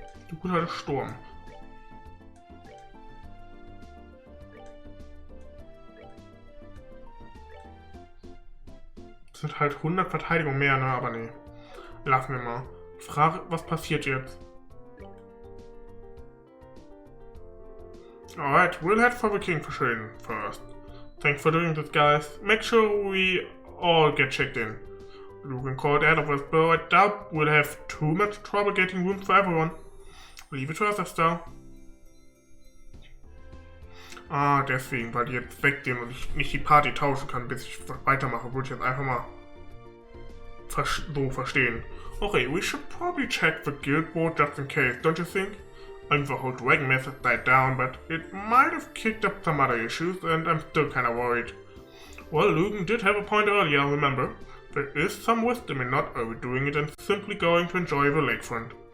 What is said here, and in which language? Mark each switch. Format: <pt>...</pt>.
<de>Du guter Sturm. Das sind halt 100 Verteidigung mehr, ne? Aber nee. Lassen wir mal. Frage, was passiert jetzt?</de> <en>Alright, we'll head for the king for sure first. Thanks for doing this, guys. Make sure we all get checked in. Luke and call out of us, but I doubt we'll have too much trouble getting rooms for everyone. Leave it to us, Estelle.</en> <de>Ah, deswegen, weil die jetzt weggehen und ich nicht die Party tauschen kann, bis ich weitermache, würde ich jetzt einfach mal so verstehen.</de> <en>Okay, we should probably check the guild board just in case, don't you think? I mean, the whole dragon mess has died down, but it might have kicked up some other issues, and I'm still kinda worried. Well, Lugan did have a point earlier, remember? There is some wisdom in not overdoing it and simply going to enjoy the lakefront.</en>